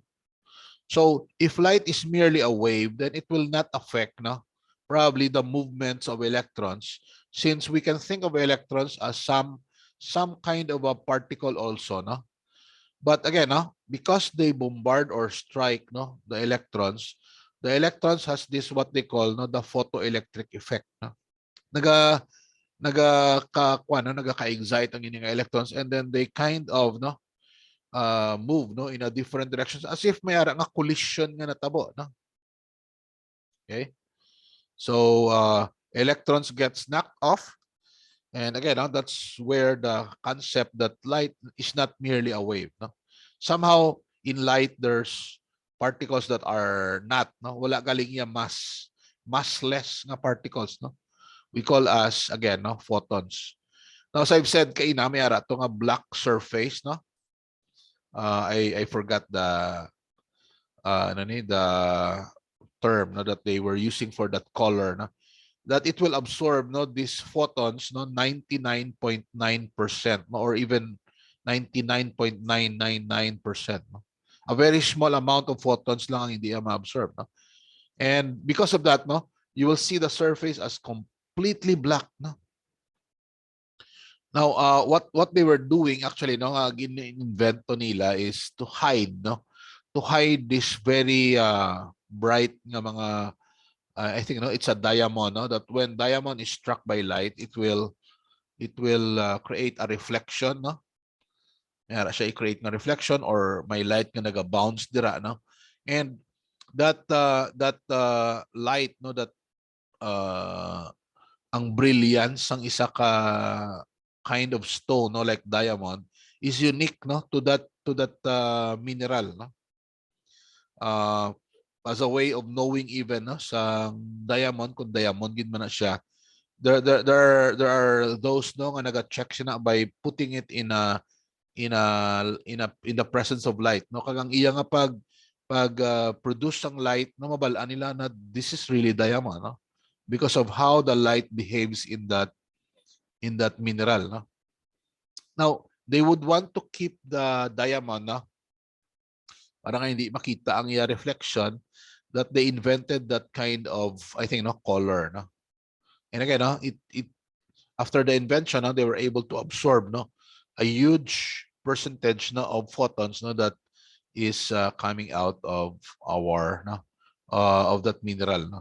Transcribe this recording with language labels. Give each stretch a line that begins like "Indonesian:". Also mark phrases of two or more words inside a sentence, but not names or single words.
English: So if light is merely a wave, then it will not affect, no, probably the movements of electrons, since we can think of electrons as some kind of a particle also, no. But again, no, because they bombard or strike, no, the electrons has this what they call, no, the photoelectric effect, no.
Hiligaynon: Naga nagaka-excite ang inyong electrons,
English: and then they kind of, no, move, no, in a different directions, as if
Hiligaynon: may ara nga collision nga natabo,
English: no. Okay, so electrons gets knocked off, and again, no, that's where the concept that light is not merely a wave, no. Somehow in light there's particles that are not,
Hiligaynon: no, wala galing iya massless nga particles, no.
English: We call as, again, no, photons. Now, as I've said
Hiligaynon: kaina, may ara to nga black surface,
English: no. I forgot the the term, no, that they were using for that color, no, that it will absorb, no, these photons, no, 99.9%, no, or even 99.999%, no. A very small amount of photons
Hiligaynon: lang ang hindi ma-absorb,
English: no. And because of that, no, you will see the surface as completely black, no. Now, what they were doing actually, no,
Hiligaynon: gin-invento nila
English: is to hide, no, to hide this very bright
Hiligaynon: nga mga
English: I think, no, it's a diamond, no, that when diamond is struck by light, it will create a reflection, no.
Hiligaynon: Mayara siya i-create nga reflection or may light nga naga-bounce dira, no.
English: And that light, no, that
Hiligaynon: ang brilliance ang isa ka
English: kind of stone, no, like diamond, is unique, no, to that mineral, no. As a way of knowing even, no,
Hiligaynon: sa diamond, kung diamond gid man na siya,
English: there are those, no,
Hiligaynon: nga naga-check siya na
English: by putting it in the presence of light, no.
Hiligaynon: Kagang iya nga pag produce ng light, no, mabalaan nila na
English: this is really diamond, no, because of how the light behaves in that mineral, no. Now, they would want to keep the diamond, no,
Hiligaynon: para nga hindi makita ang iya reflection,
English: that they invented that kind of, I think, no, color, no. And again, no, it after the invention, no, they were able to absorb, no, a huge percentage, no, of photons, no, that is coming out of our, no, of that mineral, no.